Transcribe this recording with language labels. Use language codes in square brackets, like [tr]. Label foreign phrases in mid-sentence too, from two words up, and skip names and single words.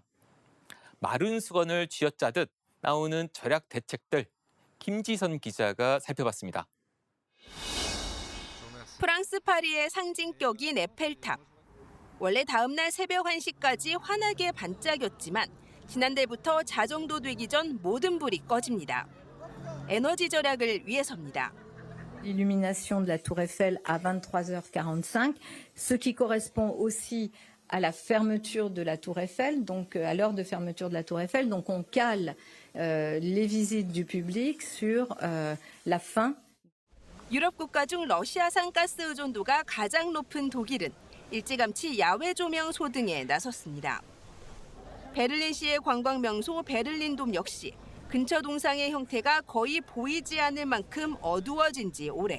[ko] 마른 수건을 쥐어짜듯 나오는 절약 대책들, 김지선 기자가 살펴봤습니다. 프랑스 파리의 상징격인 에펠탑. 원래 다음날 새벽 1시까지 환하게 반짝였지만 지난달부터 자정도 되기 전 모든 불이 꺼집니다. 에너지 절약을 위해서입니다. [fr] L'illumination de la Tour Eiffel à 23h45, ce qui correspond aussi à la fermeture de la Tour Eiffel, donc à l'heure de fermeture de la Tour Eiffel. Donc on cale les visites du public sur la fin. [ko] 유럽 국가 중 러시아산 가스 의존도가 가장 높은 독일은 일찌감치 야외 조명 소등에 나섰습니다. 베를린시의 관광 명소 베를린돔 역시 근처 동상의 형태가 거의 보이지 않을 만큼 어두워진 지 오래.